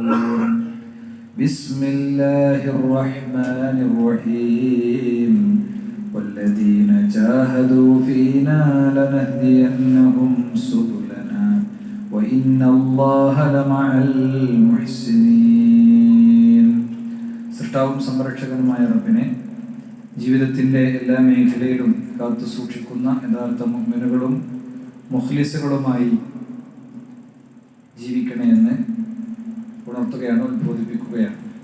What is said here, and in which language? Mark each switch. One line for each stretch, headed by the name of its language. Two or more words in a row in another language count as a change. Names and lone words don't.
Arabic: بسم الله الرحمن الرحيم. والذين جاهدوا فينا لنهدينهم سبلنا وإن الله لمع المحسنين.
Malayalam: സൃഷ്ടാവും സംരക്ഷകനുമായ റബ്ബിനെ ജീവിതത്തിൻ്റെ എല്ലാ മേഖലയിലും കാത്തു സൂക്ഷിക്കുന്ന യഥാർത്ഥ മുഅ്മിനുകളും മുഖ്ലിസുകളുമായി ജീവിക്കണേ എന്ന് ഉണർത്തുകയാണ്, ഉത്ബോധിപ്പിക്കുകയാണ്.